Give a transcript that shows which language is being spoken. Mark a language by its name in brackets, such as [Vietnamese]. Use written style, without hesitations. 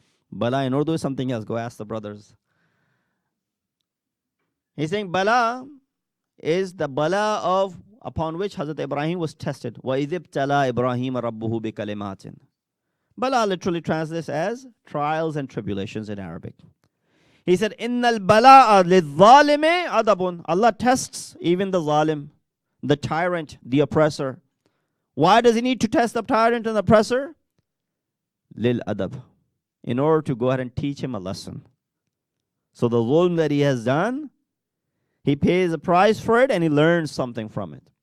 [English] Bala in Urdu is something else. Go ask the brothers. He's saying bala is the bala of upon which Hazrat Ibrahim was tested. [Arabic] وَإِذِ ابْتَلَى إِبْرَاهِيمَ رَبُّهُ بِكَلِمَاتٍ. [English] Bala literally translates as trials and tribulations in Arabic. He said, [Arabic] إِنَّ الْبَلَاءَ لِلظَّالِمِ عَذَبٌ. [English] Allah tests even the zalim, the tyrant, the oppressor. Why does he need to test the tyrant and the oppressor? [Arabic] لِلْأَدَبِ. [English] In order to go ahead and teach him a lesson. So the zulm that he has done, he pays a price for it and he learns something from it.